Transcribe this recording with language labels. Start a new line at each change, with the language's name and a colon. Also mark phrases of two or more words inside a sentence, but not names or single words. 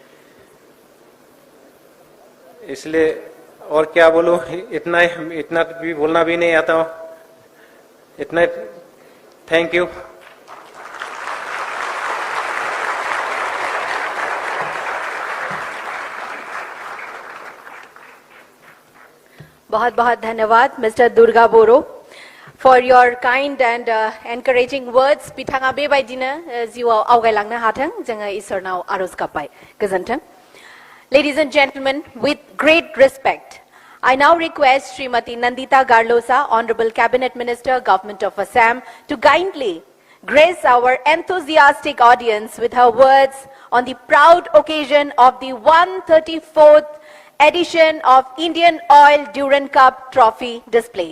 Hindi: इसलिए और क्या बोलूं, इतना भी बोलना भी नहीं आता हूँ।
English: इतना thank you.
Hindi: बहुत बहुत धन्यवाद
English: मिस्टर दुर्गा बोरो for your kind and encouraging words.
Bodo: बिथाङा बेबायदिनो जिउआव आवगायलांनो हाथों जोङो इसोरनाव आरज गाबबाय। गोजोन्थों।
English: Ladies and gentlemen, with great respect, I now request Srimati Nandita Garlosa, Honorable Cabinet Minister, Government of Assam, to kindly grace our enthusiastic audience with her words on the proud occasion of the 134th edition of Indian Oil Durand Cup Trophy display.